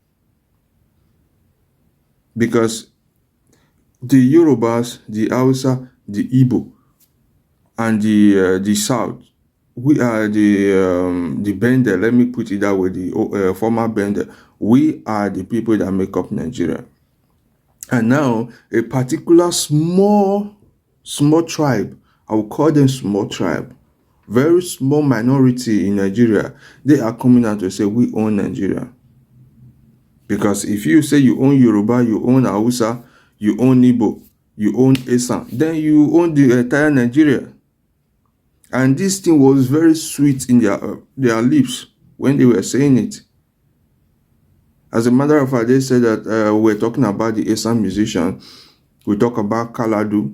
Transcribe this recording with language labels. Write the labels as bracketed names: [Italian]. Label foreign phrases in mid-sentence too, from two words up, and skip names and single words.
[English] Because the Yorubas, the Hausa, the Igbo, and the South, we are the Bender, let me put it that way, the former Bender. We are the people that make up Nigeria. And now, a particular small tribe, I will call them small tribe, very small minority in Nigeria, they are coming out to say, we own Nigeria. Because if you say you own Yoruba, you own Hausa, you own Igbo, you own Esan, then you own the entire Nigeria. And this thing was very sweet in their lips when they were saying it. As a matter of fact, they said that we're talking about the Esan musician. We talk about Kaladu.